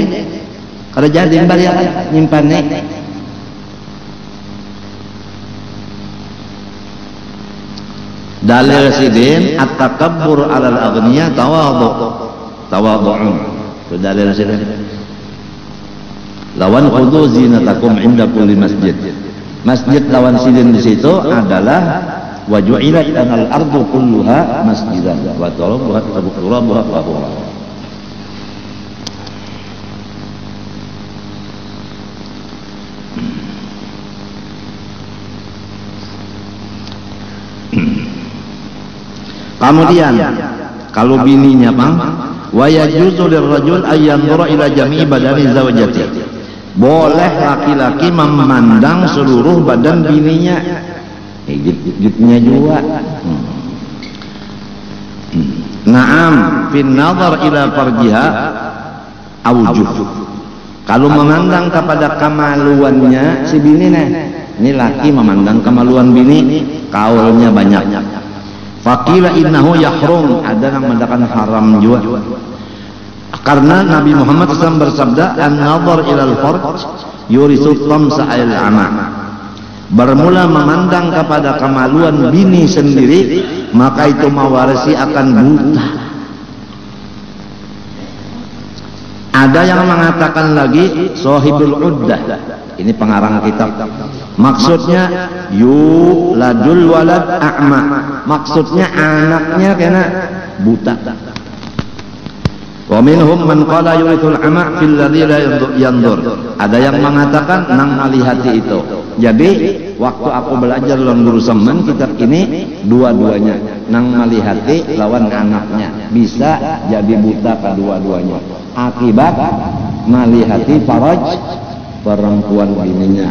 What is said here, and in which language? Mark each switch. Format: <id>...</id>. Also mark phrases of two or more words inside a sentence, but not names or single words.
<bjn>Kada jadi kembali ya kan nyimpannya. Dalil sidin</bjn> <ar>التكبر على الأغنياء تواضع.</ar> <bjn>Itu dalil sidin. Lawan</bjn> <ar>خذوا زينتكم عند كل مسجد.</ar> <bjn>Masjid lawan sidin di situ adalah</bjn> <ar>وجعلت الأرض كلها مسجدا وترابها طهورا.</ar> <bjn>Kemudian kalau bininya bang,</bjn> <ar>ويجوز للرجل أن ينظر إلى جميع بدن زوجته.</ar> <bjn>Boleh laki-laki memandang seluruh badan bininya. Gitnya juga.</bjn> <ar>نعم، في النظر إلى فرجها أوجه.</ar> <bjn>Kalau memandang kepada kemaluannya si bini nih, ini laki memandang kemaluan bini, kaulnya banyak.</bjn> <ar>فقيل إنه يحرم,</ar> <bjn>ada yang mengatakan haram juga. Karena Nabi Muhammad SAW bersabda,</bjn> <ar>النظر إلى الفرج يورث طمس العمى.</ar> <bjn>Bermula memandang kepada kemaluan bini sendiri, maka itu mewarisi akan buta. Ada yang mengatakan lagi Shahibul Uddah, ini pengarang kitab, maksudnya</bjn> <ar>يولد الولد أعمى,</ar> <bjn>maksudnya anaknya kena buta.</bjn> <ar>ومنهم من قال يورث العمى في الذي لا ينظر.</ar> <bjn>Ada yang mengatakan nang malihati itu. Jadi waktu aku belajar lawan guru Semen kitab ini dua-duanya, nang malihati lawan anaknya bisa jadi buta kedua-duanya akibat malihati faraj perempuan bininya.</bjn>